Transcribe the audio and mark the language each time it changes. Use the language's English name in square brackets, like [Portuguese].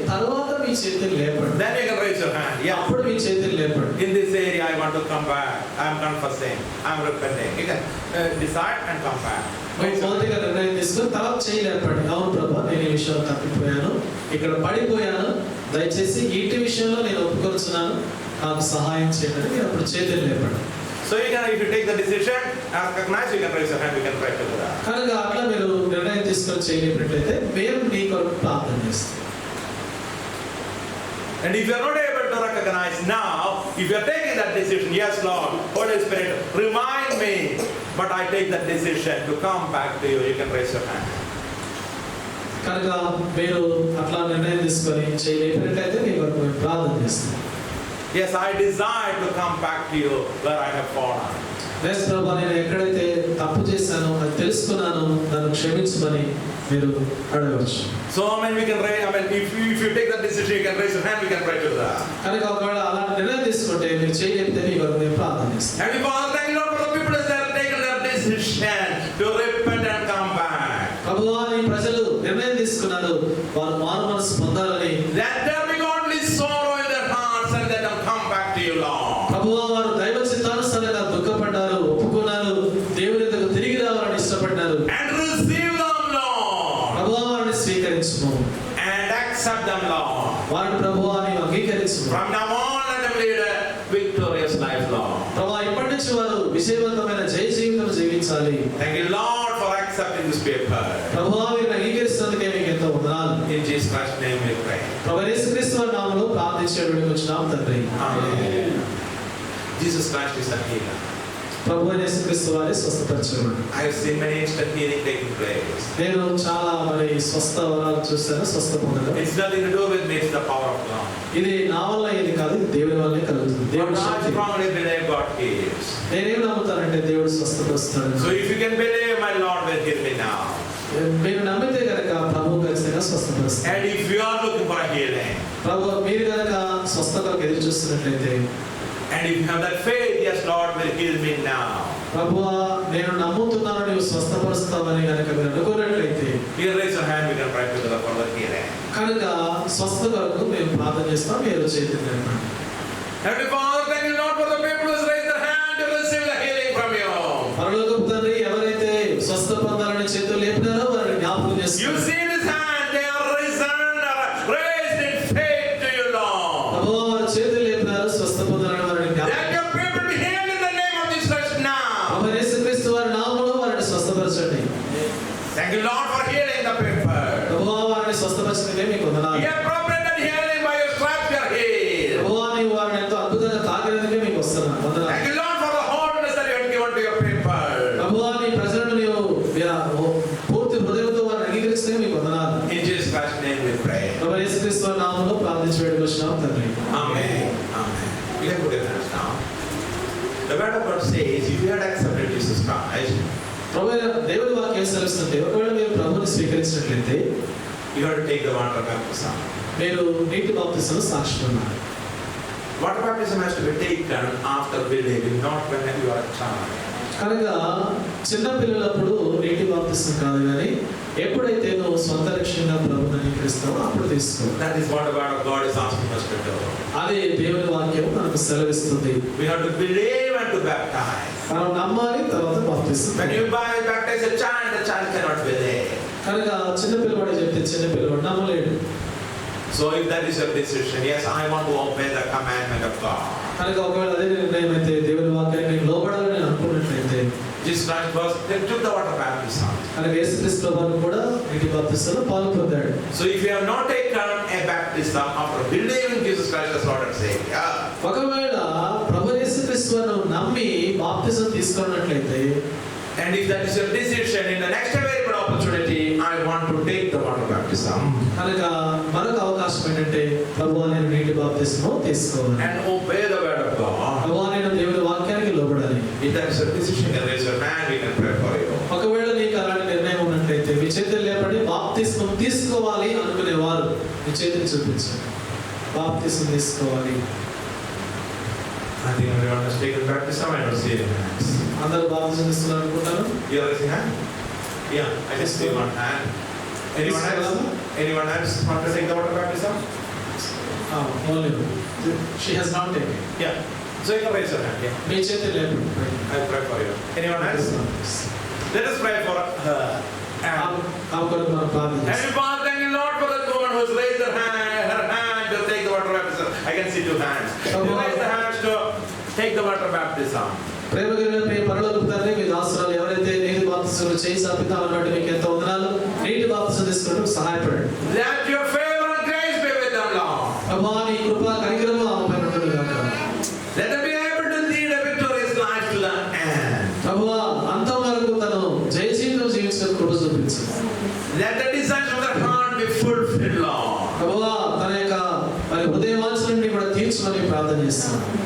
[Telugu] తర్వాత మీ చేతులు లేపండి. [English] Then you can raise your hand. Yeah. [Telugu] అప్పుడు మీ చేతులు లేపండి. [English] In this area, I want to come back. I am confessing. I am repenting. You can decide and come back. [Telugu] మొదటిగా నిర్ణయం తీసుకుని తర్వాత చేయలేపండి. అవును ప్రభువా, నేను ఈ విషయంలో తప్పిపోయాను, ఇక్కడ పడిపోయాను, దయచేసి ఇటు విషయంలో నేను ఒప్పుకొచ్చున్నాను, నాకు సహాయం చేయండి. మీరు అప్పుడు చేతులు లేపండి. [English] So you can, if you take the decision, recognize, you can raise your hand. You can pray to God. [Telugu] కనుక అట్లా మీరు నిర్ణయం తీసుకొని చేయలేనట్లయితే మేము మీ కొరకు ప్రార్థన చేస్తాం. [English] And if you are not able to recognize now, if you are taking that decision, yes Lord, Holy Spirit, remind me, but I take that decision to come back to you, you can raise your hand. [Telugu] కనుక మీరు అట్లా నిర్ణయం తీసుకొని చేయలేనట్లయితే మీ కొరకు మేము ప్రార్థన చేస్తాం. [English] Yes, I desire to come back to you where I have fallen. [Telugu] yes ప్రభువా, నేను ఎక్కడైతే తప్పు చేశానో అది తెలుసుకున్నాను, నన్ను క్షమించమని మీరు అడగవచ్చు. [English] So we can raise, if you take that decision, you can raise your hand, we can pray to that. [Telugu] కనుక ఒకవేళ అలాంటి నిర్ణయం తీసుకుంటే మీరు చేయలేకపోతే మీ కొరకు మేము ప్రార్థన చేస్తాం. [English] And Father, thank you Lord for the people that have taken their decision to repent and come back. [Telugu] ప్రభువా, నీ ప్రజలు నిర్ణయం తీసుకున్నారు, వారు మారు మనసు పొందాలని. [English] Let there be godly sorrow in their hearts and let them come back to you, Lord. [Telugu] ప్రభువా, వారు దైవ చిత్తానుసారంగా దుఃఖపడ్డారు, ఒప్పుకున్నారు, దేవుని దగ్గరకు తిరిగి రావాలని ఇష్టపడ్డారు. [English] And receive them, Lord. [Telugu] ప్రభువా, వారిని స్వీకరించుము. [English] And accept them, Lord. [Telugu] వారిని ప్రభువా నీవు అంగీకరించుము. [English] From now on, let them lead a victorious life, Lord. [Telugu] ప్రభువా, ఇప్పటి నుంచి వారు విజయవంతమైన జయ జీవితం జీవించాలి. [English] Thank you, Lord, for accepting this paper. [Telugu] ప్రభువా, వీరిని అంగీకరిస్తున్నందుకే మీకు ఎంతో వందనాలు. [English] In Jesus Christ's name we pray. [Telugu] ప్రభువా యేసుక్రీస్తు వారి నామములో ప్రార్థన ప్రార్థించేటువంటి వచ్చినాం తండ్రి. [English] Amen. Jesus Christ is a healer. [Telugu] ప్రభువైన యేసుక్రీస్తు వారి స్వస్థపరచువాడు. [English] I have seen many instant healing taking place. [Telugu] నేను చాలా స్వస్థ వరాలు చూశాను, స్వస్థ పొందాను. [English] It's nothing to do with me, it's the power of God. [Telugu] ఇది నా వల్ల ఇది కాదు, ఇది దేవుని వల్లే కలుగుతుంది. దేవుని శక్తి. [English] strongly believe God heals. [Telugu] నేనేం నమ్ముతానంటే దేవుడు స్వస్థపరుస్తాడు. [English] So if you can believe, my Lord will heal me now. [Telugu] మీరు నమ్మితే కనుక ప్రభు ఖచ్చితంగా స్వస్థపరుస్తాడు. [English] And if you are looking for a healing, [Telugu] ప్రభు మీరు కనుక స్వస్థతకు ఎదురు చూస్తున్నట్లయితే, [English] and if you have that faith, yes, Lord will heal me now. [Telugu] ప్రభువా నేను నమ్ముతున్నాను నీవు స్వస్థపరుస్తావని కనుక మీరు అనుకున్నట్లయితే, [English] You raise your hand, we can pray together for the healing. [Telugu] కనుక స్వస్థ కొరకు మేము ప్రార్థన చేస్తాం. మీరు చేతులు లేపండి. [English] Heavenly Father, thank you, Lord, for the people who raise their hand to receive the healing from you. [Telugu] పరలోకపు తండ్రి, ఎవరైతే స్వస్థ పొందాలని చేతులు లేపినారో వారిని జ్ఞాపకం [English] You [Telugu] చేసుకోండి. [English] see this hand, they are risen, raised in faith to you, Lord. [Telugu] ప్రభువా వారి చేతులు లేపినారు, స్వస్థ పొందాలని వారిని [English] Let [Telugu] జ్ఞాపకం. [English] your people be healed in the name of Jesus now. [Telugu] ప్రభువైన యేసుక్రీస్తు వారి నామములో వారిని స్వస్థపరచండి. [English] Thank you, Lord, for healing the people. [Telugu] ప్రభువా వారిని స్వస్థపరిచినదే మీకు వందనాలు. [English] You have provided healing by your stripes, you are healed. [Telugu] ప్రభువా నీవు వారిని ఎంతో అద్భుతంగా తాకినందుకే మీకు వస్తున్నాను వందనాలు. [English] Thank you, Lord, for the wholeness that you have given to your people. [Telugu] ప్రభువా నీ ప్రజలను నీవు పూర్తి హృదయంతో వారిని అంగీకరిస్తే మీకు వందనాలు. [English] In Jesus Christ's name we pray. [Telugu] ప్రభువా యేసుక్రీస్తు వారి నామములో ప్రార్థించి వేడుకొస్తున్నాం తండ్రి. [English] Amen. Amen. You can put your hands down. The word of God says, if you had accepted Jesus Christ, [Telugu] ప్రభువైన దేవుని వాక్యం సెలవిస్తుంటే, ఒకవేళ మీరు ప్రభువుని స్వీకరించినట్లయితే [English] you have to take the water baptism. [Telugu] మీరు నీటి బాప్తిసం సాక్షి ఉన్నారు. [English] Water baptism has to be taken after believing, not when you are a child. [Telugu] కనుక చిన్న పిల్లలప్పుడు నీటి బాప్తిసం కాదు, కానీ ఎప్పుడైతే నువ్వు సొంత లక్ష్యంగా ప్రభువుని అంగీకరిస్తావో అప్పుడు తీసుకో. [English] That is what the word of God is asking us to do. [Telugu] అది దేవుని వాక్యం మనకు సెలవిస్తుంది. [English] We have to believe and to baptize. [Telugu] మనం నమ్మాలి, తర్వాత బాప్తిసం. [English] When you baptize a child, the child cannot believe. [Telugu] కనుక చిన్న పిల్లవాడు చెప్తే చిన్న పిల్లవాడు నమ్మలేడు. [English] So if that is your decision, yes, I want to obey the commandment of God. [Telugu] కనుక ఒకవేళ అదే నిర్ణయం అయితే, దేవుని వాక్యానికి లోబడాలని అనుకున్నట్లయితే, [English] Jesus Christ was, they took the water baptism. [Telugu] కనుక యేసుక్రీస్తు ప్రభువు కూడా నీటి బాప్తిసంలో పాల్పొందాడు. [English] So if you have not taken a baptism after believing Jesus Christ as Lord and Savior, [Telugu] ఒకవేళ ప్రభు యేసుక్రీస్తును నమ్మి బాప్తిసం తీసుకున్నట్లయితే, [English] and if that is your decision, in the next available opportunity, I want to take the water baptism. [Telugu] కనుక మరొక అవకాశం ఏంటంటే, ప్రభువా నేను నీటి బాప్తిసము తీసుకోవాలి, [English] And obey the word of God. [Telugu] ప్రభువా నేను దేవుని వాక్యానికి లోబడాలి. [English] If that is your decision, you can raise your hand, we can pray for you. [Telugu] ఒకవేళ నీకు అలాంటి నిర్ణయం ఉన్నట్లయితే మీ చేతులు లేపండి. బాప్తిసం తీసుకోవాలి అనుకునేవారు మీ చేతులు చూపించండి. బాప్తిసం తీసుకోవాలి. [English] I think everyone has taken baptism. I don't see any hands. [Telugu] అందరూ బాప్తిసం తీస్తున్నారు అనుకుంటాను. [English] You are raising hand? Yeah, I just see one hand. Anyone else? Anyone else want to take the water baptism? Only she has not taken. Yeah. So you can raise your hand. Yeah. [Telugu] మీ చేతులు లేపండి. [English] I pray for you. Anyone else? Let us pray for her. [Telugu] ఆమె కొరకు మనం ప్రార్థన చేస్తాం. [English] Heavenly Father, thank you, Lord, for that woman who has raised her hand to take the water baptism. I can see two hands. You raise the hands to take the water baptism. [Telugu] ప్రేమ కలిగిన మీ పరలోకపు తండ్రి, మీ దాసురాలు ఎవరైతే నీటి బాప్తిసం చేయి సాపితామని బట్టి మీకు ఎంతో వందనాలు. నీటి బాప్తిసం తీసుకున్నట్టు సహాయపడండి. [English] Let your favor and grace be with them, Lord. [Telugu] ప్రభువా నీ కృప కనికరము ఆమె పైన ఉండును గాక. [English] Let them be able to lead a victorious life to the end. [Telugu] ప్రభువా అంతం వరకు తను జయ జీవితం జీవించిన కృప చూపించు. [English] Let the desires of their heart be fulfilled, Lord. [Telugu] ప్రభువా తన యొక్క మరి హృదయ వాంఛలన్నీ కూడా తీర్చమని ప్రార్థన చేస్తున్నాను.